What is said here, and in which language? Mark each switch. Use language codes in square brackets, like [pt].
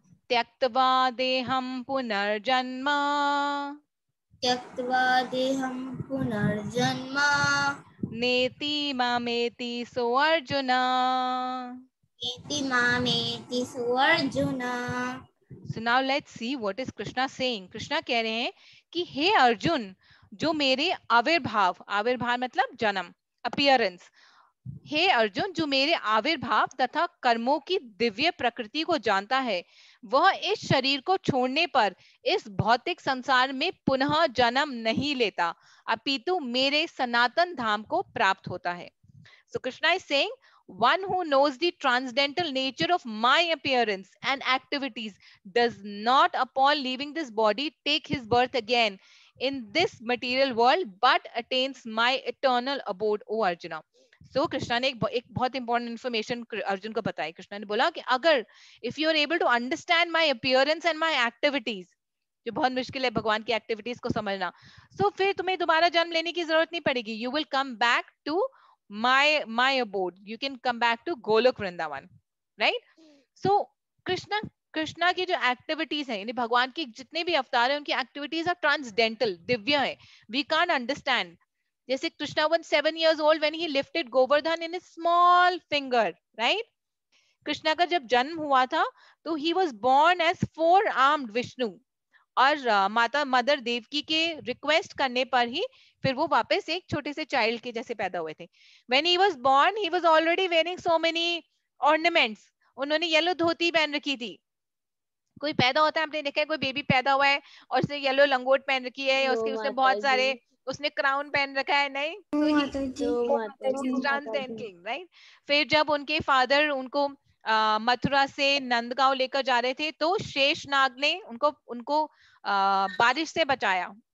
[sa] tyaktva deham punarjanma, त्यक्त्वा देहं पुनर्जन्म, neti mameti so arjuna. नेति मामेति सो Arjuna. [en] So now let's see what is Krishna saying. [hi] Krishna कह रहे हैं कि हे अर्जुन, जो मेरे आविर्भाव, आविर्भाव मतलब जन्म, अपीयरेंस, हे अर्जुन जो मेरे आविर्भाव तथा कर्मों की दिव्य प्रकृति को जानता है, वह इस शरीर को छोड़ने पर इस भौतिक संसार में पुनः जन्म नहीं लेता, अपितु मेरे सनातन धाम को प्राप्त होता है. [en] So Krishna is saying, one who knows the transcendental nature of my appearance and activities does not upon leaving this body take his birth again in this material world but attains my eternal abode, O Arjuna. [hi] So Krishna ने एक बहुत important information Arjun को बताई. कृष्णा ने बोला कि अगर [en] if you are able to understand my appearance and my activities, [hi] जो बहुत मुश्किल है भगवान की एक्टिविटीज को समझना, सो फिर तुम्हें दोबारा जन्म लेने की जरूरत नहीं पड़ेगी. [en] You will come back to my abode, you can come back to Golok Vrindavan, right? [hi] So Krishna की जो एक्टिविटीज है, यानी भगवान की जितने भी अवतार है उनकी एक्टिविटीज आर ट्रांसडेंटल, दिव्य है, [en] We can't understand. जैसे Krishna was 7 years old when he lifted Govardhan in his small finger, right? [hi] Krishna का जब जन्म हुआ था तो [en] he was born as 4-armed Vishnu, [hi] और माता मदर देवकी के रिक्वेस्ट करने पर ही फिर वो वापस एक छोटे से चाइल्ड के जैसे पैदा हुए थे. [en] When he was born, he was already wearing so many ornaments. [hi] उन्होंने येलो धोती पहन रखी थी. कोई पैदा होता है, आपने देखा है कोई बेबी पैदा हुआ है और उसने येलो लंगोट पहन रखी है, उसके उसने बहुत सारे, उसने क्राउन पहन रखा है, नहीं? [en] So transcending, right? [hi] फिर जब उनके फादर उनको मथुरा से नंदगांव लेकर जा रहे थे तो शेषनाग ने उनको बारिश से बचाया.